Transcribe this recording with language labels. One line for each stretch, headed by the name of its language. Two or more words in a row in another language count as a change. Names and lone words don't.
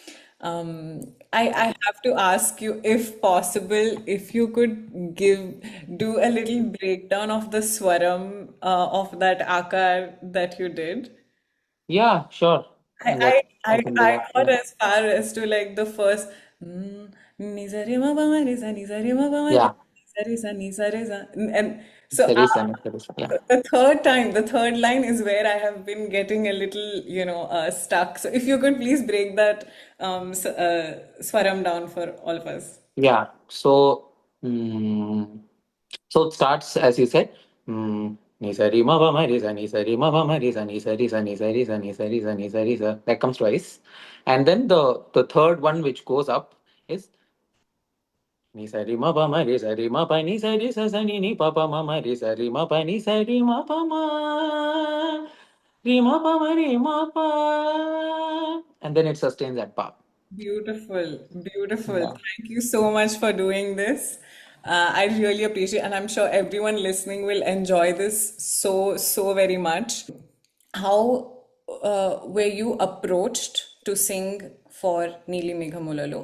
English: I have to ask you, if possible, if you could do a little breakdown of the swaram of that akar that you did. Yeah, sure. I, That I, I I, can do I that. got Yeah. as far as to like the first ni sa re ma ba ma re sa ni sa re ma ba ma re Yeah. ni sa re sa. And so Sarisa, no, Sarisa. Yeah. the third line is where I have been getting a little, stuck. So if you could please break that swaram down for all of us. Yeah. So it starts as you said. Ni sa ri ma ba ma ri sa ni sa ri ma ba ma ri sa ni sa ri sa ni sa ri sa ni sa ri sa ni sa ri sa. That comes twice, and then the third one which goes up is ni sa ri ma pa ma ri sa ri ma pa ni sa ri sa sa ni ni pa pa ma ma ri sa ri ma pa ni sa ri ma pa ma ri ma pa ma ri ma pa, and then it sustains at pa. Beautiful, beautiful. Yeah. Thank you so much for doing this. I really appreciate, and I'm sure everyone listening will enjoy this so, so very much. How were you approached to sing for Neeli Meghamulalo?